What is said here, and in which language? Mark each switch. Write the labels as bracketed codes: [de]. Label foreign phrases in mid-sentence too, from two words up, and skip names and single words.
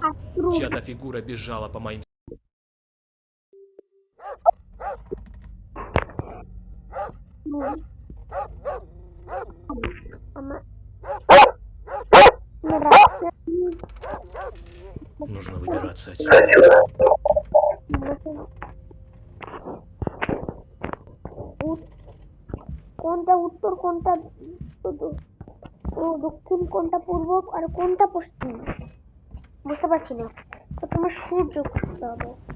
[ru] Чья-то фигура бежала по моим... Нужно выбираться отсюда. [bn] কোনটা উত্তর কোনটা দক্ষিণ কোনটা পূর্ব আর কোনটা পশ্চিম বুঝতে পারছি না। তো তোমার সূর্য খুঁজতে হবে।